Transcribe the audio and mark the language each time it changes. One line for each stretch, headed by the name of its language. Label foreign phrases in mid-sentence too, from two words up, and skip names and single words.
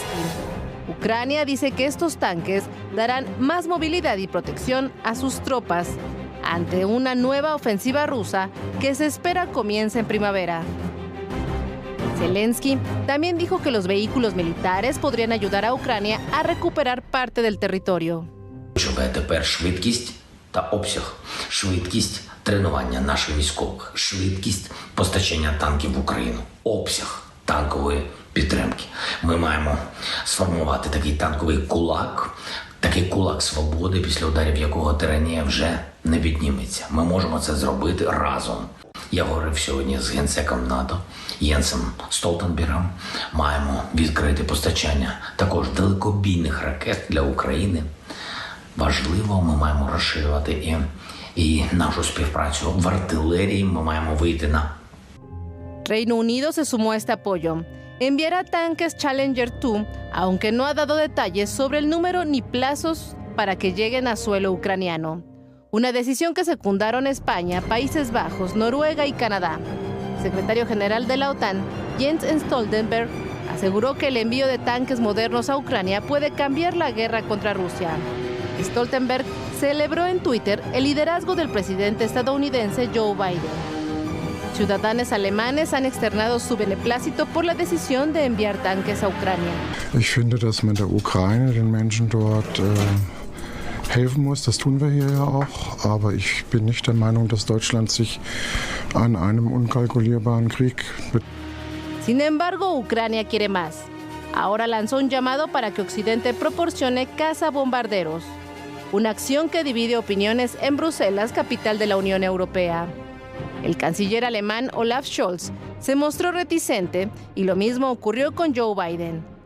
Spanish: Ucrania dice que estos tanques darán más movilidad y protección a sus tropas ante una nueva ofensiva rusa que se espera comience en primavera. Zelensky también dijo que los vehículos militares podrían ayudar a Ucrania a recuperar parte del territorio.
Ukrainian: Тепер швидкість та обсяг, швидкість тренування наших військових, швидкість постачання танків в Україну, обсяг танкової підтримки. Ми маємо сформувати такий танковий кулак свободи, після ударів якого тиранія вже не підніметься. Ми можемо це зробити разом. Я говорив сьогодні з генсеком НАТО Єнсом Столтенбергом. Маємо відкрити постачання також далекобійних ракет для України. Важливо, ми маємо розширювати і нашу співпрацю в артилерії. Ми маємо вийти на...
Spanish: Reino Unido se sumó a este apoyo. Enviará tanques Challenger 2, aunque no ha dado detalles sobre el número ni plazos para que lleguen a suelo ucraniano. Una decisión que secundaron España, Países Bajos, Noruega y Canadá. El secretario general de la OTAN, Jens Stoltenberg, aseguró que el envío de tanques modernos a Ucrania puede cambiar la guerra contra Rusia. Stoltenberg celebró en Twitter el liderazgo del presidente estadounidense Joe Biden. Ciudadanos alemanes han externado su beneplácito por la decisión de enviar tanques a Ucrania.
German: Ich finde, dass man der Ukraine, den Menschen dort helfen muss. Das tun wir hier ja auch. Aber ich bin nicht der Meinung, dass Deutschland sich an einem unkalkulierbaren Krieg beteiligt.
Spanish: Sin embargo, Ucrania quiere más. Ahora lanzó un llamado para que Occidente proporcione cazabombarderos. Una acción que divide opiniones en Bruselas, capital de la Unión Europea. El canciller alemán Olaf Scholz se mostró reticente y lo mismo ocurrió con Joe Biden.